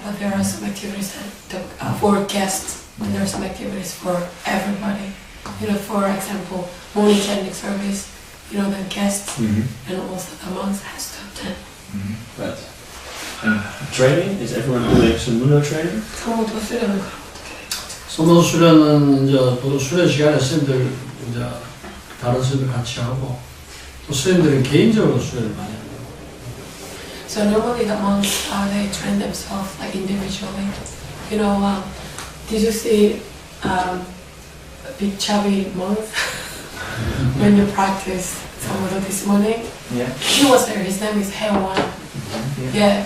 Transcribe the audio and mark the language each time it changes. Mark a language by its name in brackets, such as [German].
[English] But there are some activities that for guests, and there are some activities for everybody. You know, for example, morning chanting service. You know, the guests and also the monks has to attend. Right. And training, is everyone doing sunmudo training? [Korean] 성모도 수련을 그럼 어떻게 되죠? 소모도 수련은 이제 보통 수련 시간에 스님들 이제 다른 스님들 같이 하고 또 스님들은 개인적으로 수련을 많이 합니다. [English] So normally the monks they train themselves like individually. You know, did you see big chubby monks when you practice sonmudo this morning? Yeah. He was there. His name is Hewan. Yeah.